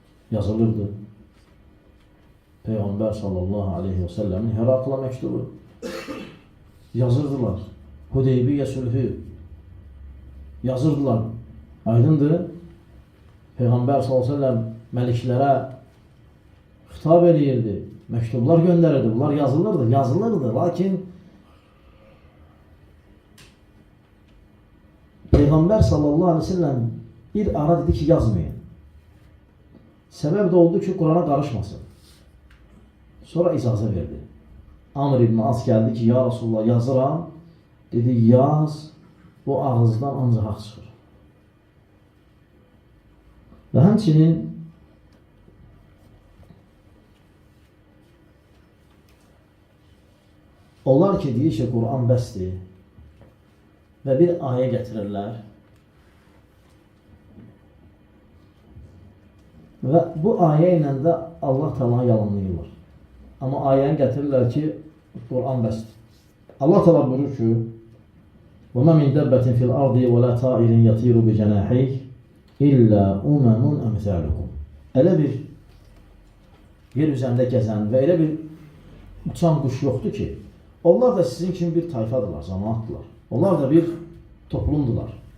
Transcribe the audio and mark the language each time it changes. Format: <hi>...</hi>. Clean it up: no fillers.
<az>Yazılırdı. Peyğəmbər sallallahu aleyhi ve sellemin Herakla məktubu yazırdılar. Hudeybiyyə sülhü yazırdılar. Aydındır. Peyğəmbər sallallahu aleyhi ve sellem məliklərə xitab eləyirdi, məktublar göndərirdi, bunlar yazılırdı. Lakin Peyğəmbər sallallahu aleyhi ve sellem bir ara dedi ki, yazmayın. Səbəb də oldu ki, Qurana qarışmasın. Sonra icazə verdi. Amr ibn As gəldi ki, ya Rasulullah yazıram. Dedi, yaz, bu ağızdan ancaq haqq çıxır. Və həmçinin onlar ki, deyir ki, Quran bəsdir və bir ayə gətirirlər və bu ayə ilə də Allah Teala yalanlayırlar. Amma ayəni gətirirlər ki, Quran bəsdir. Allah Teala buyurur ki,</az> <ar>وَمَا مِنْ دَبَّةٍ فِي الْأَرْضِ وَلَا طَائِرٍ يَطِيرُ بِجَنَاحَيْهِ إِلَّا أُمَمٌ أَمْثَالُكُمْ.</ar> <az>Elə bir yer üzərində gəzən və elə bir uçan quş yoxdur ki, onlar da sizin kimi bir tayfadırlar, cemaatdırlar. Onlar da bir toplumdular.</az>